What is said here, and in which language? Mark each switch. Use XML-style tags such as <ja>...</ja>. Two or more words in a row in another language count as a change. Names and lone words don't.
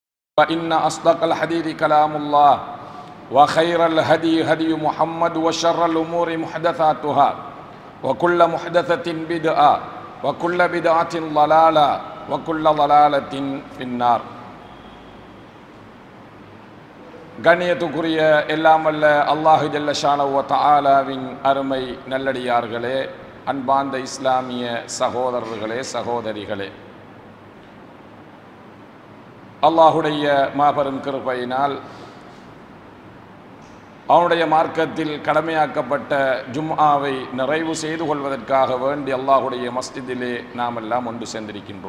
<ar>فإن أصدق الحديث كلام الله وخير الهدي هدي محمد وشر الأمور محدثاتها وكل محدثة بدعة وكل بدعة ضلالة وكل ضلالة في النار.</ar> <ta>கண்ணியத்துக்குரிய எல்லாம் வல்ல</ta> <ar>الله جل شأنه وتعالى</ar> <ta>அருமை நல்லடியார்களே, அன்பார்ந்த இஸ்லாமிய சகோதரர்களே, சகோதரிகளே, அல்லாஹுடைய மாபெரும் கிருபையினால் அவனுடைய மார்க்கத்தில் கடமையாக்கப்பட்ட ஜும்ஆவை நிறைவு செய்து கொள்வதற்காக வேண்டி அல்லாஹுடைய மஸ்ஜிதிலே நாம் எல்லாம் ஒன்று சேர்ந்திருக்கின்றோம்.</ta>